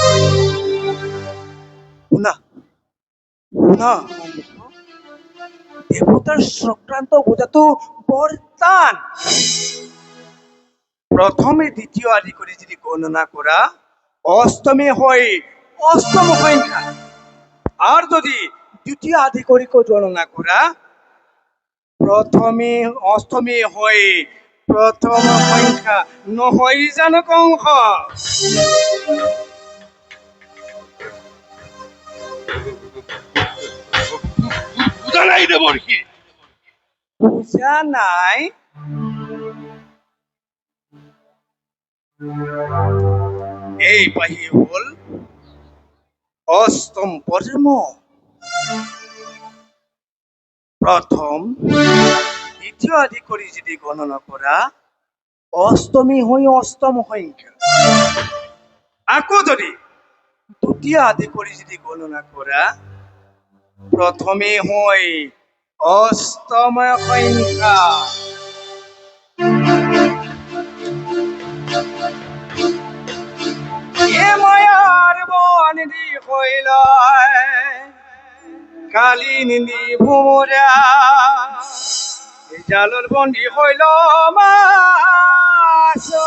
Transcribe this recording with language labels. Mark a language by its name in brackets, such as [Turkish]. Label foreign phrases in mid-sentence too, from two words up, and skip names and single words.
[Assamese] শুনা শুনা, দেৱতাৰ চক্ৰান্ত বুজাটো বৰ টান। প্ৰথমে দ্বিতীয় আদি কৰি যদি গণনা কৰা, অষ্টমী হয় অষ্টম সংখ্যা। আর যদি দ্বিতীয় আদি কৰি গণনা কৰা, প্রথমে অষ্টমী হয় প্রথম সংখ্যা। নহয় জানো কংস? বুজা নাই দেৱৰ্ষি? বুজা নাই? এই পাহি হল অষ্টম পদ্ম। প্রথম দ্বিতীয় আদি কৰি যদি গণনা কৰা, অষ্টমী হয় অষ্টম সংখ্যা। আকৌ যদি দ্বিতীয় আদি কৰি যদি গণনা কৰা, প্রথমে হয় অষ্টম সংখ্যা। [Bangla] এ মায়ার বন্দি হইল কালী নিন্দি ভোমরা, জালর বন্দি হইল মাস।